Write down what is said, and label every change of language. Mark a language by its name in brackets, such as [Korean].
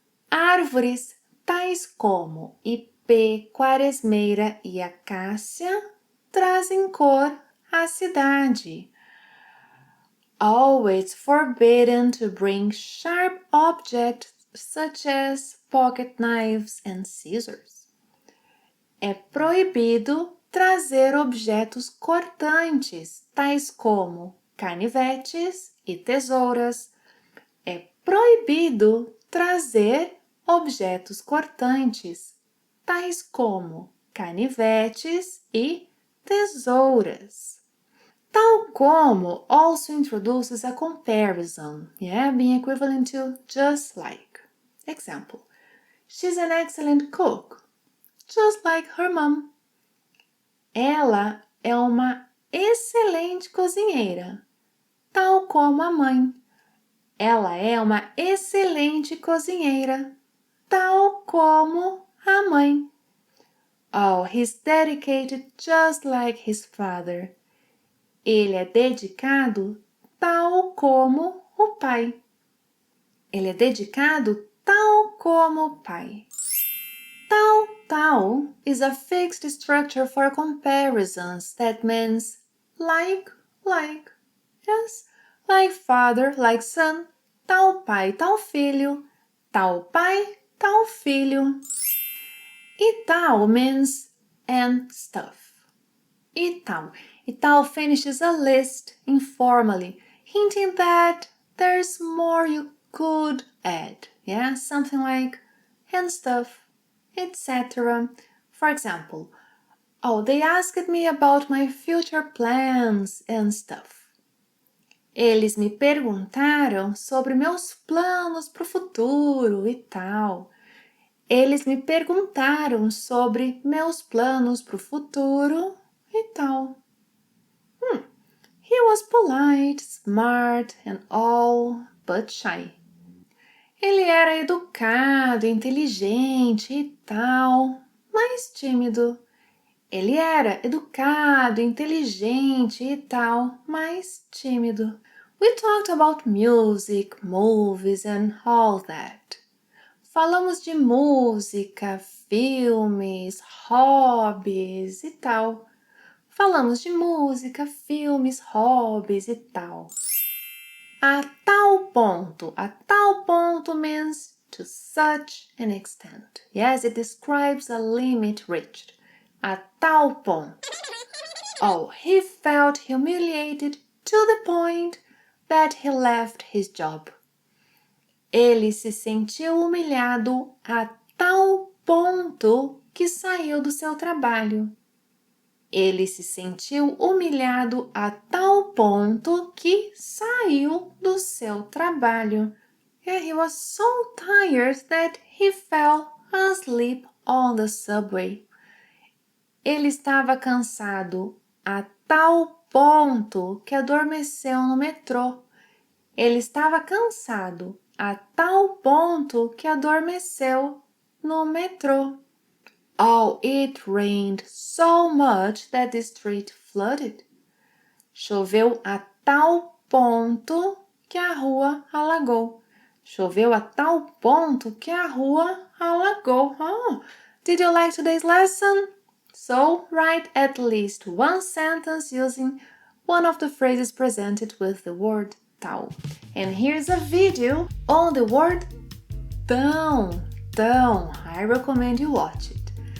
[Portuguese] Árvores tais como ipê, quaresmeira e acácia trazem cor à cidade. [English] Oh, it's forbidden to bring sharp objects such as pocket knives and scissors. [Portuguese] É proibido trazer objetos cortantes, tais como canivetes e tesouras. É proibido trazer objetos cortantes, tais como canivetes e tesouras. [English] Tal como also introduces a comparison, being equivalent to just like. Example, she's an excellent cook, just like her mom. [Portuguese] Ela é uma excelente cozinheira, tal como a mãe. Ela é uma excelente cozinheira, tal como a mãe. [English] Oh, he's dedicated just like his father. [Portuguese] Ele é dedicado tal como o pai. Ele é dedicado tal como o pai. [English] Tal is a fixed structure for comparisons that means like. Yes, like father, like son, [Portuguese] tal pai, tal filho, tal pai, tal filho. [English] E tal means and stuff. E tal finishes a list informally, hinting that there's more you could add. Something like and stuff, etc. For example, they asked me about my future plans and stuff. [Portuguese] Eles me perguntaram sobre meus planos para o futuro e tal. Eles me perguntaram sobre meus planos para o futuro e tal. [English] He was polite, smart and all, but shy. [Portuguese] Ele era educado, inteligente e tal, mas tímido. Ele era educado, inteligente e tal, mas tímido. [English] We talked about music, movies and all that. [Portuguese] Falamos de música, filmes, hobbies e tal. Falamos de música, filmes, hobbies e tal. [English] A tal ponto means to such an extent. Yes, it describes a limit reached. A tal ponto. Oh, he felt humiliated to the point that he left his job. [Portuguese] Ele se sentiu humilhado a tal ponto que saiu do seu trabalho. Ele se sentiu humilhado a tal ponto que saiu do seu trabalho. [English] He was so tired that he fell asleep on the subway. [Portuguese] Ele estava cansado a tal ponto que adormeceu no metrô. Ele estava cansado a tal ponto que adormeceu no metrô. [English] Oh, it rained so much that the street flooded. [Portuguese] Choveu a tal ponto que a rua alagou. Choveu a tal ponto que a rua alagou. [English] Oh, did you like today's lesson? So, write at least one sentence using one of the phrases presented with the word tal. And here's a video on the word tão. I recommend you watch it.